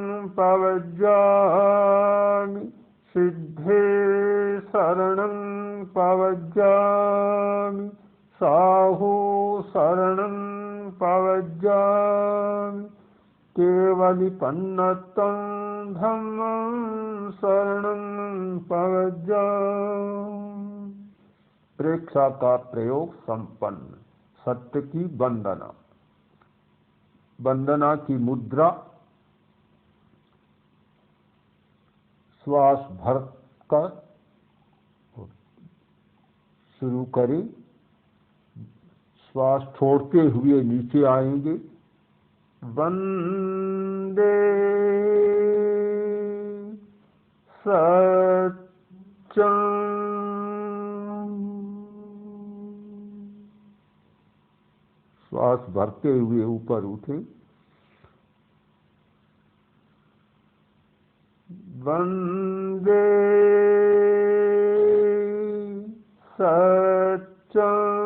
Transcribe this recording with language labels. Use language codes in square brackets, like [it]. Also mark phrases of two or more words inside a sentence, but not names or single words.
[pra] पवज्जामि सिद्धे शरणं पवज्जामि साहो शरणं पवज्जामि केवलिपन्नतं धम्मं शरणं [hi] पवज्जामि प्रेक्षा का प्रयोग संपन्न सत्य की वंदना वंदना की मुद्रा श्वास भर कर शुरू करें श्वास छोड़ते हुए नीचे आएंगे [sa] वंदे सत्यं [hi] श्वास भरते हुए ऊपर उठे [sa] वंदे सत्यं